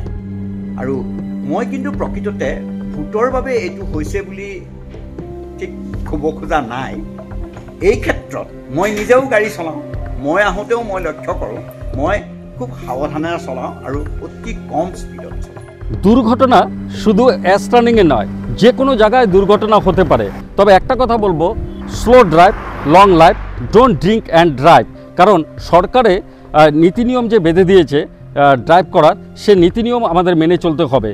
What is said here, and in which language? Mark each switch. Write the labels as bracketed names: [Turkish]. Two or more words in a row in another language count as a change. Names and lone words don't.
[Assamese] আৰু মই কিন্তু প্ৰকৃততে ভূতৰ বাবে এইটো হৈছে বুলি ঠিক ক'ব খোজা নাই। এই ক্ষেত্ৰত মই নিজেও গাড়ী চলাওঁ, মই আহোঁতেও মই লক্ষ্য কৰোঁ, মই খুব সাৱধানেৰে চলাওঁ আৰু অতি কম স্পীডত চলাওঁ। [Bangla] দুর্ঘটনা শুধু [English] S turning [Bangla] নয়, যে কোনো জায়গায় দুর্ঘটনা হতে পারে। তবে একটা কথা বলবো, [English] slow drive long life, don't drink and drive. [Bangla] কারণ সরকারে নীতি নিয়ম যে বেঁধে দিয়েছে ড্রাইভ করার, সে নীতি নিয়ম আমাদের মেনে চলতে হবে।